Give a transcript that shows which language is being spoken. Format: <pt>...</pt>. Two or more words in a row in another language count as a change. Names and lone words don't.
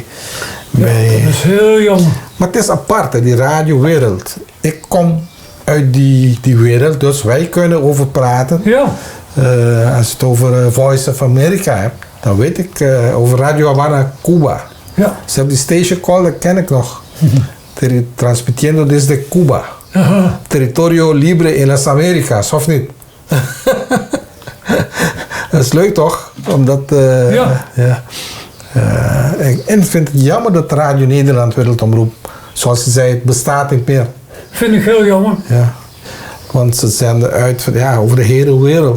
<nl>Dat is heel jammer. Maar het is apart, hè, die radiowereld. Ik kom uit die wereld, dus wij kunnen over praten. Ja. Als je het over Voice of America hebt, dan weet ik over Radio Havana, Cuba. Ja. Ze hebben die</nl> <en>station call,</en> <nl>dat ken ik nog.</nl> <es>Transmitiendo desde Cuba. Aha. Territorio libre in las Americas,</es> <nl>of niet? Dat is leuk toch? Omdat, Ja. en ik vind het jammer dat Radio Nederland Wereldomroep, zoals je zei, het bestaat niet meer. Vind ik heel jammer. Ja. Want ze zenden uit over de hele wereld.</nl>